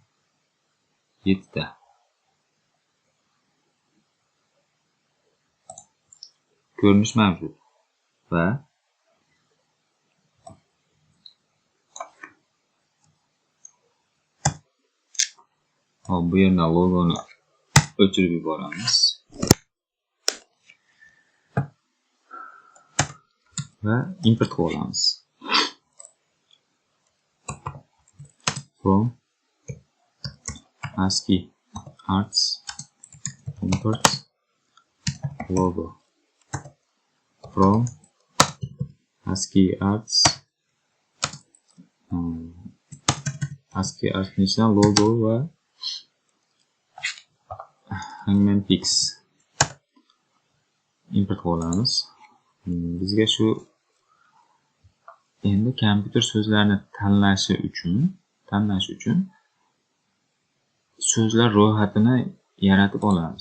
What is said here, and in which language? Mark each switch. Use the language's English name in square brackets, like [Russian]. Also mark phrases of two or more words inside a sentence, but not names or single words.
[Uzbek] 7 ko'rinish mavjud va bu yerdan logoni o'chirib yuboramiz va import qilamiz. [English] From ASCII arts import logo. From ASCII arts [Uzbek] nichidan logo va Hangman Pix import qilamiz. Bizga shu endi kompyuter so'zlarni tanlashi uchun so'zlar ro'yxatini yaratib olamiz.